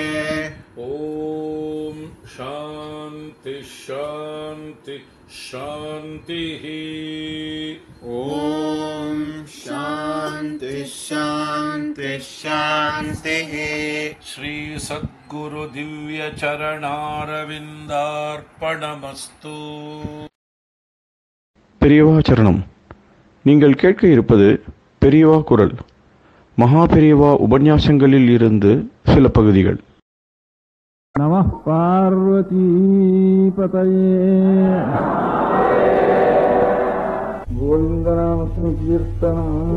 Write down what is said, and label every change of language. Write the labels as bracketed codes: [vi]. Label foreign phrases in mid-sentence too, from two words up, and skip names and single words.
[sa] ॐ शान्ति शान्ति शान्तिः ॐ शान्ति शान्ति शान्तिः श्री सद्गुरु दिव्य चरणारविन्दार्पणमस्तु. [ta] பெரியவா சரணம். நீங்கள் கேட்க இருப்பது பெரியவா குரல். மகா பெரியவா உபன்யாசங்களில் இருந்து சில பகுதிகள். [sa] नमः पार्वतीपतये गोविन्दनामसंकीर्तनम्.